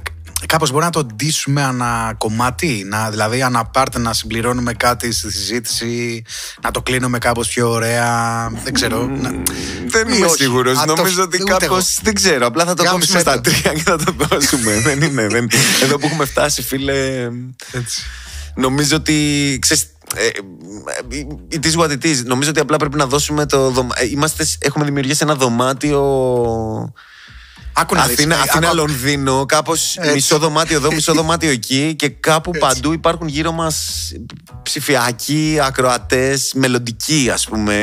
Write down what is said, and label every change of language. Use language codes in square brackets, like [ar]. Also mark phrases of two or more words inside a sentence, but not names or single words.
[el] Κάπως μπορεί να το ντύσουμε ανά κομμάτι, δηλαδή ανά part, να συμπληρώνουμε κάτι στη συζήτηση, να το κλείνουμε κάπως πιο ωραία. Δεν ξέρω. Δεν είμαι σίγουρος. Νομίζω ότι κάπως. Δεν ξέρω. Απλά θα το κόψουμε στα 3 και θα το δώσουμε. Δεν είναι. Εδώ που έχουμε φτάσει, φίλε. Νομίζω ότι. [en] It is what it is. [el] Νομίζω ότι απλά πρέπει να δώσουμε έχουμε δημιουργήσει ένα δωμάτιο Αθήνα-Λονδίνο, κάπως μισό δωμάτιο εδώ, μισό δωμάτιο εκεί, και κάπου παντού υπάρχουν γύρω μας ψηφιακοί, ακροατές, μελλοντικοί, ας πούμε.